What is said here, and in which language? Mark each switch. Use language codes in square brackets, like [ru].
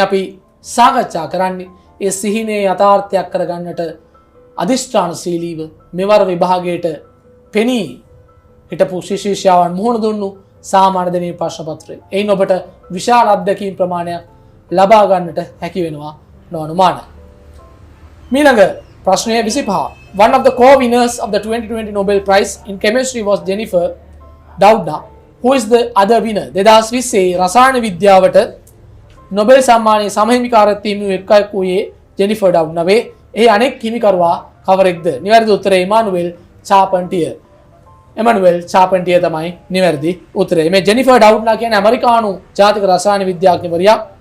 [si] මේ අපි සාකච්ඡා කරන්නේ ඒ සිහිනේ යථාර්ථයක් කරගන්නට අධිෂ්ඨානශීලීව මෙවර විභාගයට පෙනී හිටපු ශිෂ්‍යයන් මුහුණ දුන්නු සාමාන්‍ය දෙනී ප්‍රශ්න පත්‍රය. එයින් ඔබට විශාල අත්දැකීම් ප්‍රමාණයක් ලබා ගන්නට හැකි වෙනවා නොඅනුමානයි. මීළඟ ප්‍රශ්නය 25. [en] One of the co-winners of the 2020 Nobel Prize in Chemistry was Jennifer Doudna. Who is the other winner? [si] 2020 රසායන විද්‍යාවට නොබෙල් සම්මානයේ සමහිමිකාරත්වය හිමි එක්කෙක් වූයේ ජෙනිෆර් ඩවුඩ්නා වේ. එහි අනෙක් හිමිකරුවා කවරෙක්ද? නිවැරදි උත්තරය ඉමානුවෙල් චාපන්ටියර්. එමනුවෙල් චාපන්ටිය තමයි නිවැරදි උත්තරේ. මේ ජෙනිෆර් ඩවුට්නා කියන්නේ ඇමරිකානු ජාතික රසායන විද්‍යාඥවරියක්.